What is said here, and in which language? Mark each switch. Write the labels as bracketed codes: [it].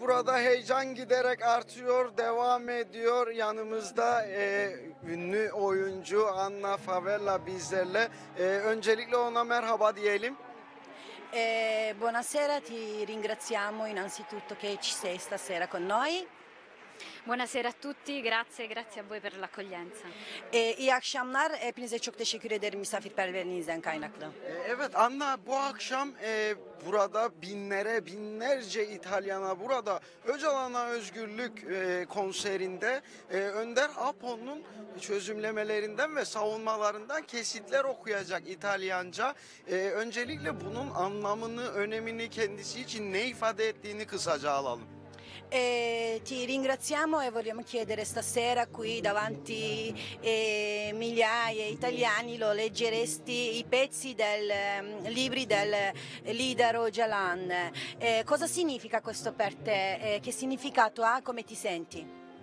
[tr] Burada heyecan giderek artıyor, devam ediyor. Yanımızda ünlü oyuncu Anna Favela bizlerle. Öncelikle ona merhaba diyelim. [it] Buonasera, ti ringraziamo innanzitutto che ci sei stasera con noi. Buonasera a tutti, grazie a voi per l'accoglienza. [tr] İyi akşamlar, hepinize çok teşekkür ederim misafirperverliğinizden kaynaklı. Evet Anna, bu akşam burada binlerce İtalyana burada Öcalan'a Özgürlük konserinde Önder Apo'nun çözümlemelerinden ve savunmalarından kesitler okuyacak İtalyanca. Öncelikle bunun anlamını, önemini, kendisi için ne ifade ettiğini kısaca alalım. [it] Ti ringraziamo e vogliamo chiedere stasera qui davanti migliaia italiani lo leggeresti i pezzi libri del leader Öcalan. Cosa significa questo per te? Che significato ha? Come ti senti?